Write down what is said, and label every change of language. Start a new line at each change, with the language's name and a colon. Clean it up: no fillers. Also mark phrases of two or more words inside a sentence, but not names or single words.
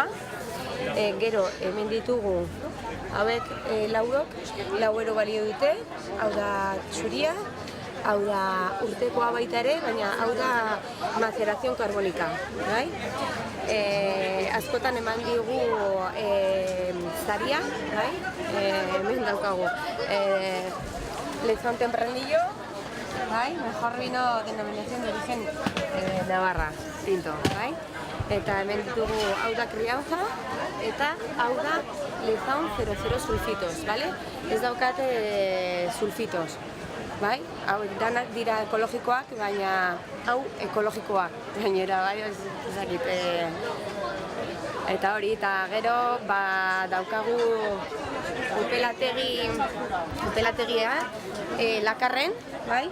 Basque: Gero hemen ditugu hauek 4 euro balio dute, hau da txuria, hau da urtekoa baita ere, baina hau da
Spanish: maceración carbonica,
Basque: bai? Askotan eman digu zaria, bai? Hemen daukagu. Lezón Tempranillo, bai?
Spanish: Mejor vino denominación de origen Navarra, tinto,
Basque: bai? Eta hemen ditugu hau da crianza, eta hau da Lezón 00 sulfitos, bale? Ez daukate sulfitos, bai? Hau danak dira ekologikoak, baina hau ekologikoak, gainera, bai? Ezakit, eta hori, eta gero daukagu upelategia Lakarren, bai?